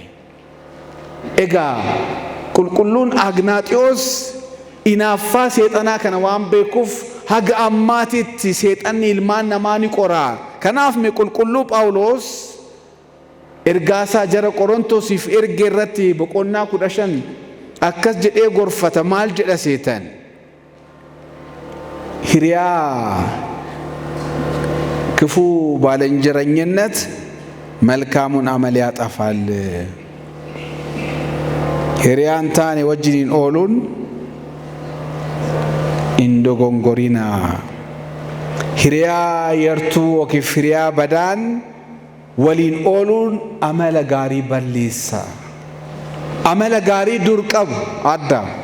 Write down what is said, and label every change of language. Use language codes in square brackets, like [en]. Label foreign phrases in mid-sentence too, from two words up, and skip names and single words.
[om] Egaa qulqulluun Agnaaxiyoos inaaffaa seexanaa kana waan beekuuf haga ammaatitti seexanni ilmaan namaa ni qoraa. Kanaaf mee qulqulluu Phaawulos ergaasaa jara Qorontosiif erge irratti boqonnaa 15 akkas jedhee gorfata. Maal jedha seetan? Hiriyaa [am] ክፉ ባልንጀረኝነት መልካሙን አመል ያጠፋል [om] hiriyaan taane wajjiniin ooluun hin dogongorinaa. Hiriyaa yartuu yookiin hiriyaa badaan waliin ooluun amala gaarii balleessa. Amala gaarii dur qabu adda.